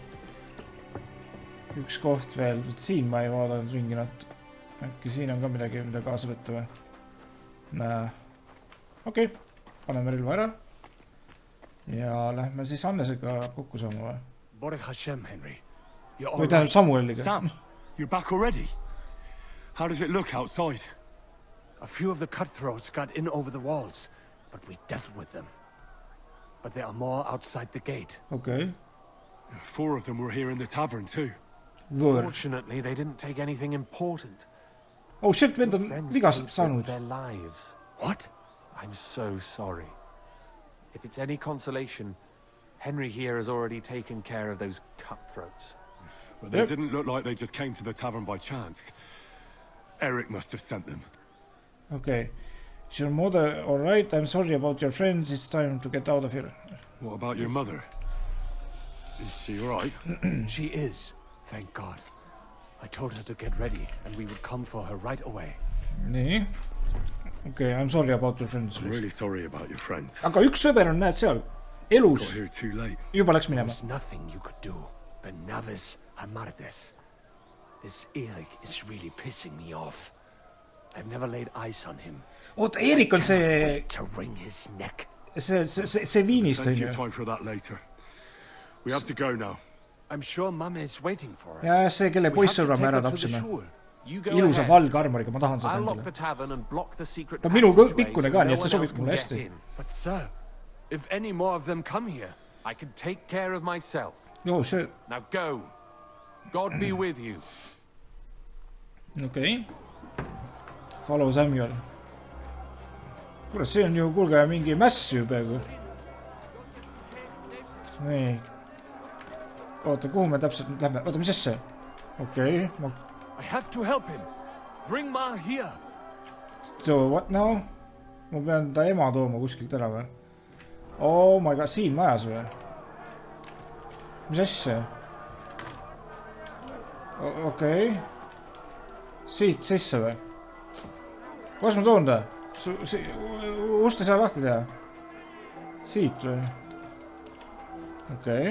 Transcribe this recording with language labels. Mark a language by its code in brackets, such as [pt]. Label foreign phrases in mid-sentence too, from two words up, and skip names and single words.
[et] Üks koht veel, siin ma ei vaadanud ringi nad. Äkki siin on ka midagi, mida kaasa võtta või. Näe. Okei, paneme relva ära. Ja lähme siis Annesega kokku saama või. [he] Baruch Hashem, Henry. [et] Või tähendab Samueliga. [en] Sam, you're back already? How does it look outside? A few of the cutthroats got in over the walls, but we dealt with them. But there are more outside the gate. Okay. 4 of them were here in the tavern too. Fortunately, they didn't take anything important. Oh shit, [et] vend on vigast saanud. [en] Their lives. What? I'm so sorry. If it's any consolation, Henry here has already taken care of those cutthroats. Well, they didn't look like they just came to the tavern by chance. Eric must have sent them. Okay. Is your mother alright? I'm sorry about your friends. It's time to get out of here. What about your mother? Is she alright? She is, thank God. I told her to get ready and we would come for her right away. [et] Nii. [en] Okay, I'm sorry about your friends. I'm really sorry about your friends. [et] Aga üks sõber on, näed seal. Elus. [en] Got here too late. [et] Juba läks minema. [en] There's nothing you could do. Benavis Hamardes. This Erik is really pissing me off. I've never laid eyes on him. [et] Oota, Erik on see... [en] To wring his neck. [et] See viinist. [en] Plenty of time for that later. We have to go now. I'm sure Mum is waiting for us. [et] Ja see, kelle poissõbra me ära tapsime. Ilusa valge armoriga, ma tahan seda endale. Ta on minu pikkune ka, nii et see sobib mulle hästi. [en] But sir, if any more of them come here, I can take care of myself. [et] Joo, see... [en] Now go. God be with you. Okei. Follow Samuel. [et] Kuule, see on ju, kuulge, mingi mäss ju peaaegu. Nii. Oota, kuhu me täpselt nüüd lähme? Oota, mis asja? Okei. [en] I have to help him. Bring Ma here. So, what now? [et] Ma pean ta ema tooma kuskilt ära või? [en] Oh my god, [et] siin majas või? Mis asja? Okei. Siit sisse või? Kuidas ma toon ta? Ust ei saa lahti teha? Siit või? Okei.